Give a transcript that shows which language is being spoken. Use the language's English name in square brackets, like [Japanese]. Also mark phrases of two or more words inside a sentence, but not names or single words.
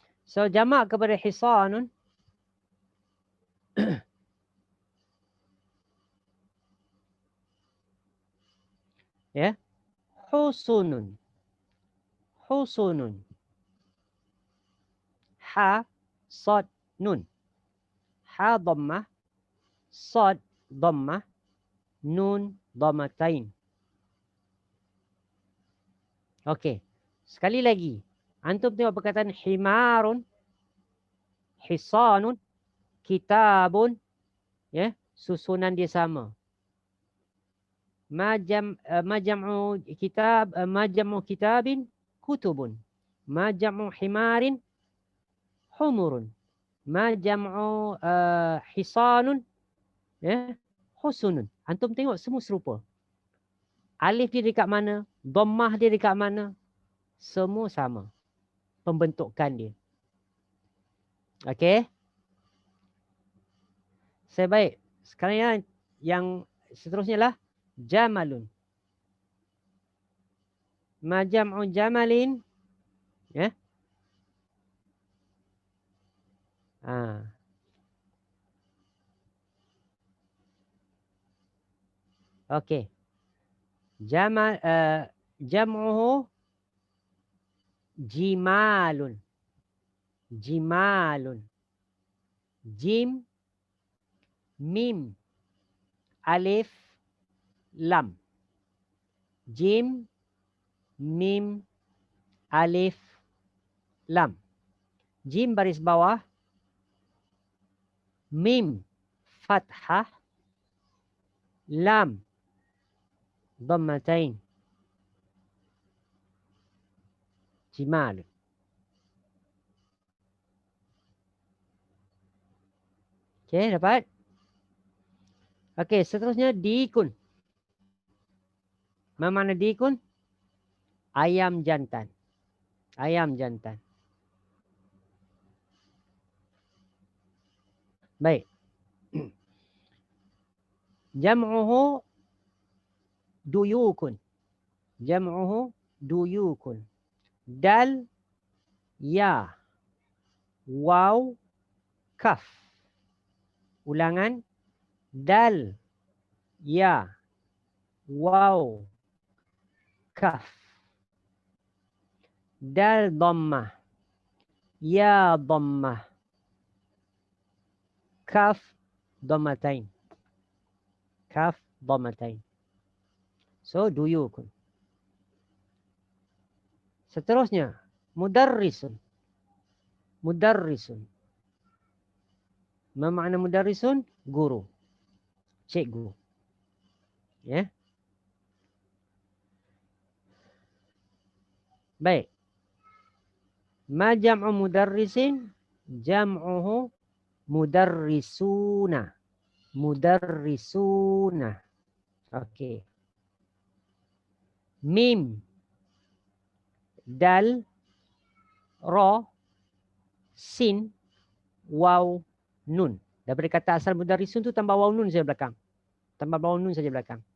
[Malay] So jamak kepada hisanun ya, husunun. [Arabic] حصون. حاء، صاد، نون. حاء ضمة، صاد ضمة، نون ضمتين. [Malay] Okey. Sekali lagi. Antum tengok perkataan [Arabic] حمار، حصان، كتاب, [Malay] ya, susunan dia sama. [Arabic] ما جمع كتاب, ما جمع كتاب، كتب. ما جمع حمار، حمر. ما جمع حصان، ya، حصون. [Malay] Antum tengok semua serupa. Alif dia dekat mana, dhammah dia dekat mana, semua sama pembentukan dia. Okey. Saya baik. Sekarang yang seterusnya lah jamalun. [Arabic] ما جمع جمل، ya. Okey. جمل جمعه جمال. جمال. جيم، ميم، ألف، لام. جيم، ميم، ألف، لام. Jim [Malay] baris bawah, [Arabic] ميم فتحة، لام ضمتين. Jimal. [Malay] Okey, dapat? Okey, seterusnya dikun. Apa makna dikun? Ayam jantan. Ayam jantan. Baik. [Arabic] جمعه ديوك. جمعه ديوك. دال، ياء، واو، كاف. Ulangan. دال، ياء، واو، كاف. دال ضمة، ياء ضمة، كاف ضمتين. كاف ضمتين. So duyukun. [Malay] Seterusnya mudarrisun. Mudarrisun. Apa makna mudarrisun? Guru. Cikgu. Ya. Baik. [Arabic] ما جمع مدرس? جمعه مدرسون. Mudarrisuna. Okey. ميم، دال، راء، سين، واو، نون. [Malay] Daripada kata asal mudarrisun tu tambah waw nun saja belakang. Tambah waw nun saja belakang.